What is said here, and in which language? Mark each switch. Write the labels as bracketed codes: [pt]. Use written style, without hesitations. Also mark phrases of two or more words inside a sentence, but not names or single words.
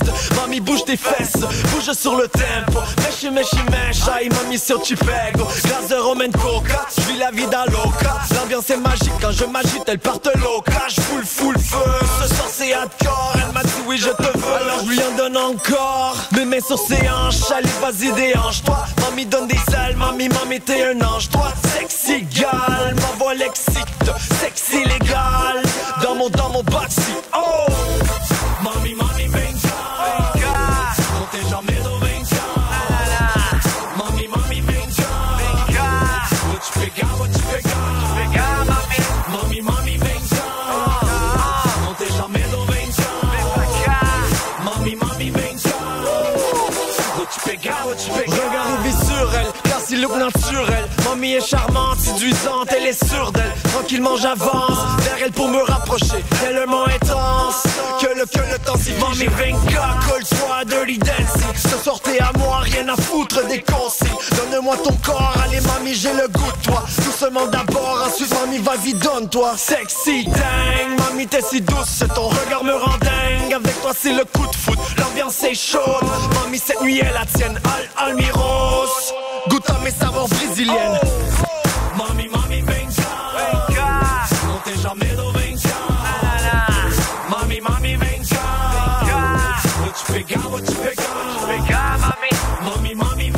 [fr] Mami bouge tes fesses, bouge sur le tempo. Mexe, aïe mami sur tu pego. Glace de Roman Coca, je vis [es] la vida loca. [fr] L'ambiance est magique quand je m'agite, elle part loca. Je full feu, ce soir c'est hardcore. Elle m'a dit oui je te veux, alors je lui en donne encore. Mes mains sur ses hanches, allez vas-y déhanche-toi. Mami donne des ailes, mami t'es un ange. Toi [en] sexy gal, [fr] ma voix l'excite. Sexy légal, dans mon backseat. [pt] Oh, mami vem cá, não tenha medo, vem cá. Mami vem cá, vou te pegar, mami. Mami vem cá, não tenha medo, vem cá. Mami vem cá, vou te pegar. [fr] Regarde vit sur elle, car si look naturel. Mamie est charmante, séduisante, elle est sûre d'elle. Tranquillement j'avance vers elle pour me rapprocher. Tellement intense que le temps s'y fige. Mamie Venka, colle-toi, [en] dirty dancing. [fr] Ce soir t'es à moi, rien à foutre des consignes. Donne-moi ton corps, allez mamie j'ai le goût de toi. Doucement d'abord, ensuite mamie vas-y donne-toi. Sexy dingue, mamie t'es si douce, ton regard me rend dingue. Avec toi c'est le coup de foot, l'ambiance est chaude. Mamie cette nuit est la tienne, Almiros. Goûte à mes saveurs brésiliennes. [pt] Mami vem cá, não tenha medo, vem cá. Mami vem cá, vou te pegar, mami.